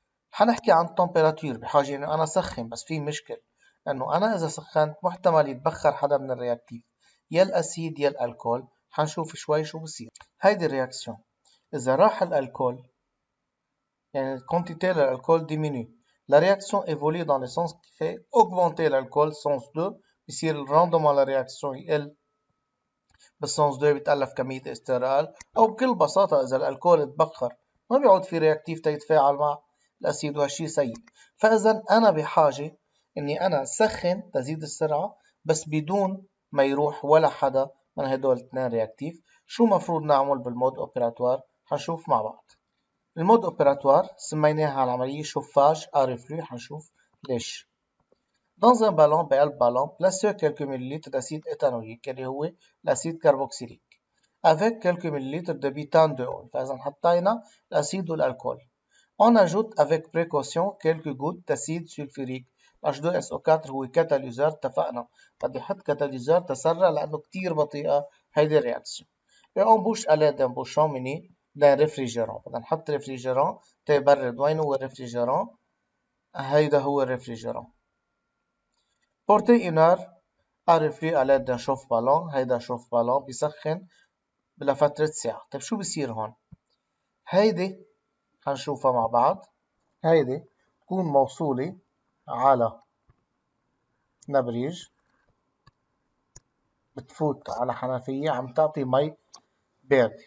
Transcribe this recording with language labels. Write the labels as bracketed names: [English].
[Arabic] حنحكي عن التمبيراتور، بحاجة انه انا سخن، بس في مشكل انه انا اذا سخنت محتمل يتبخر حدا من الرياكتيف، يا الاسيد يا الالكول. حنشوف شوي شو بصير. هيدي الرياكسيون اذا راح الالكول، يعني [French] quantité de l'alcool diminue. La réaction évolue dans le sens qui fait augmenter l'alcool, sens 2. [Arabic] بصير [French] le rendement de la réaction [Arabic] يقل، بالسنس 2 بتألف كمية استرال. أو بكل بساطة إذا الألكول تبخر ما بيعود في رياكتيف تيتفاعل مع الأسيد، وهالشي سيء. فإذا أنا بحاجة إني أنا سخن تزيد السرعة، بس بدون ما يروح ولا حدا من هدول الاثنين رياكتيف. شو مفروض نعمل بالمود أوبيراتوار؟ حنشوف مع بعض. المود اوبيراتوار سميناها العملية شوفاج à reflux. حنشوف ليش. [French] Dans un ballon [Arabic] بقلب بالون [French] placez quelques millilitres d'acide éthanoïque [Arabic] اللي هو الأسيد كربوكسيليك [French] avec quelques millilitres de butane de eau. [Arabic] فإذا حطينا الأسيد والألكول. [French] On ajoute avec précaution quelques gouttes d'acide sulfurique. [Arabic] H2SO4 هو كاتاليزور. اتفقنا بدي أحط كاتاليزور تسرع لأنه كتير بطيئة هيدي الرياكسيون. [French] Et on bouche à l'aide d'un bouchon mini d'un réfrigérant. [Arabic] بدنا نحط ريفريجران تيبرد. وين هو الريفريجران؟ هيدا هو الريفريجران. [French] Porter une heure à reflux à l'aide d'un chauffe-ballon. [Arabic] هيدا شوف بالون بيسخن لفترة ساعة. طيب شو بصير هون؟ هيدي هنشوفها مع بعض. هيدي تكون موصولة على نبريج، بتفوت على حنفية عم تعطي مي باردة.